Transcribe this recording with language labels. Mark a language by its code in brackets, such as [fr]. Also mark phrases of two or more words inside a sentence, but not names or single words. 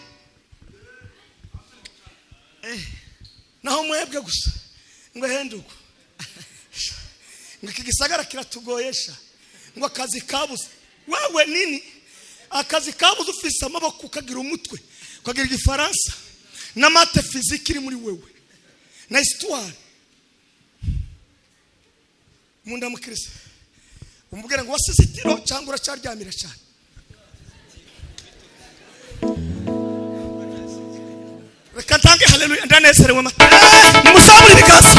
[rn] Naho mwebwe gusa ngo henduko ngo iki gisagara kiratugoyesha ngo akazi kabuze. Wewe nini akazi kabuze? Ufise amaboko ukagira umutwe ukagira igifaransa na mate physique iri muri wewe na histoire. Munda mukirisa umubwira ngo wasize itiro cyangwa uracaryamira cyane. Reka ntange haleluya, ndanezerewe mata nimusabure ibiganza.